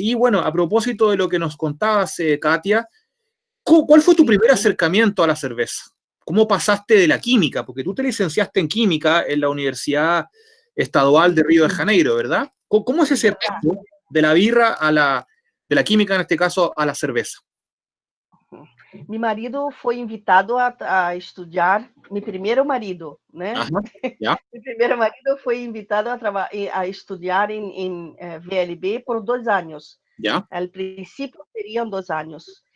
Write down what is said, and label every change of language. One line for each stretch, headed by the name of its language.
Spanish: Y bueno, a propósito de lo que nos contabas, Katia, ¿cuál fue tu primer acercamiento a la cerveza? ¿Cómo pasaste de la química? Porque tú te licenciaste en química en la Universidad Estadual de Río de Janeiro, ¿verdad? ¿Cómo es ese paso de la birra de la química, en este caso, a la cerveza?
Portuguese: mi marido foi invitado a estudar, mi primeiro marido, né?
Spanish: Ajá, ya,
Portuguese: Mi primeiro marido foi invitado a estudar em VLB por 2 anos.
Spanish: ya, Al principio serían 2 años.